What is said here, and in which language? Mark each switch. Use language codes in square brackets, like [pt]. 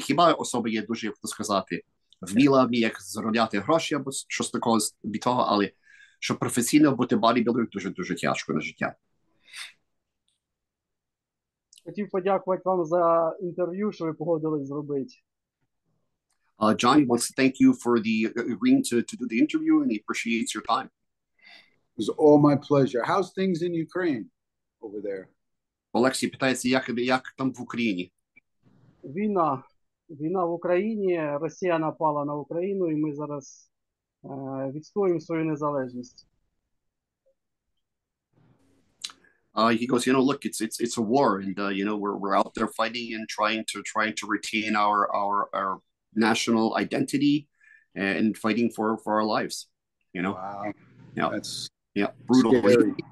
[uk] Хіба особа є дуже, як то сказати, вміла, як заробляти гроші або щось такого від того, але щоб професійно бути бодібілдером дуже-дуже тяжко на життя. Хотів подякувати вам за інтерв'ю, що ви погодились зробити. [en] John, he wants to thank you for the agreeing to do the interview, and he appreciates your time. It was all my pleasure. How's things in Ukraine over there? [uk] Олексій питається, як там в Україні? Війна в Україні, Росія напала на Україну, і ми зараз відстоюємо свою незалежність. [en] He goes, look, it's a war, and we're out there fighting and trying to retain our national identity and fighting for our lives. Wow. Yeah, That's brutal. scary.